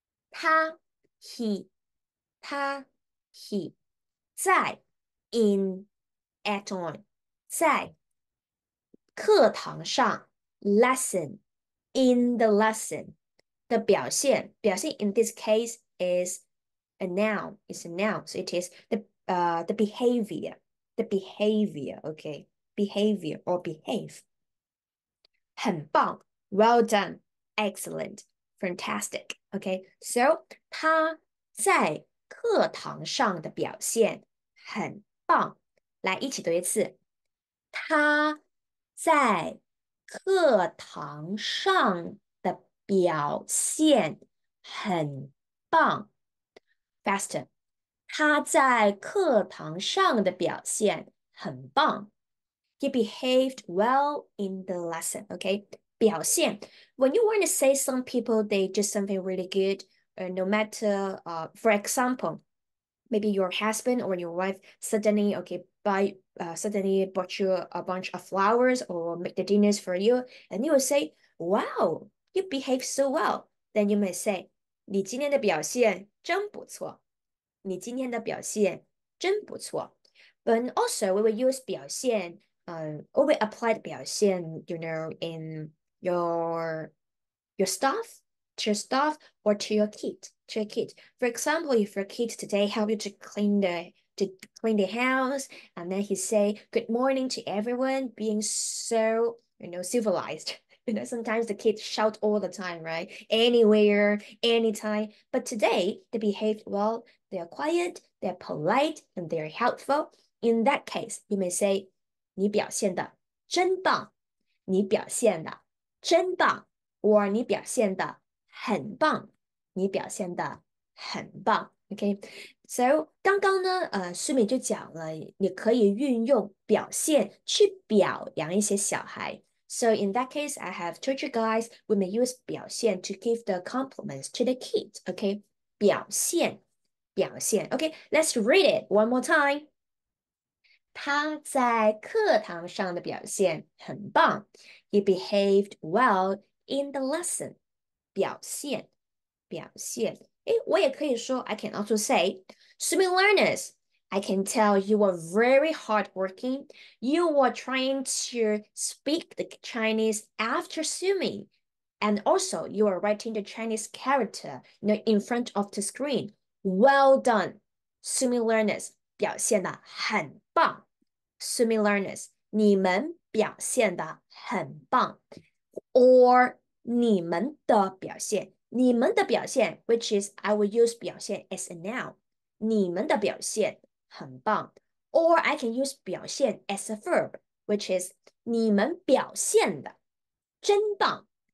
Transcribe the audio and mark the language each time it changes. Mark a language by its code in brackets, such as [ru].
[en] 他 he 在 in at on [zh] 在课堂上 [en] lesson in the lesson 的表现 in this case is a noun. It's a noun. So it is the behavior. Okay, behavior or behave. 很棒 well done, excellent, fantastic. Okay, so [zh] 他在课堂上的表现很棒。来，一起读一次。他在课堂上的表现很棒。 Faster，他在课堂上的表现很棒。 [en] He behaved well in the lesson. Okay，表现。 When you want to say some people they do something really good, no matter, for example, maybe your husband or your wife suddenly suddenly bought you a bunch of flowers or make the dinners for you, and you will say, "Wow, you behave so well." Then you may say, [zh] 你今天的表现真不错。你今天的表现真不错。 [en] But also we will use 表现or we apply 表现 in your stuff, to your stuff or to your kid, to your kid. For example, if your kid today help you to clean the house, and then he say good morning to everyone, being so civilized. Sometimes the kids shout all the time, right? Anywhere, anytime. But today they behaved well, they're quiet, they're polite, and they're helpful. In that case, you may say, [zh] 你表现的真棒，你表现的真棒。 or 你表现的很棒，你表现的很棒。 [en] OK，so [zh] 刚刚呢，苏敏就讲了，你可以运用表现去表扬一些小孩。 [en] So in that case, I have told you guys we may use 表现 to give the compliments to the kids. [zh] OK，表现，表现。 [en] OK，let's read it one more time. [zh] 他在课堂上的表现很棒。 [en] He behaved well in the lesson. [zh] 表现，表现。我也可以说 [en] I can also say, Sumie learners, I can tell you are very hardworking. You were trying to speak the Chinese after Sumie. And also, you are writing the Chinese character, in front of the screen. Well done, Sumie learners. [zh] 表现得很棒。 Sumie learners, 你们表现得很棒。 [en] Or [zh] 你们的表现，你们的表现 [en] which is I will use 表现 as a noun. [zh] 你们的表现很棒。 [en] Or I can use 表现 as a verb, which is [zh] 你们表现的真棒。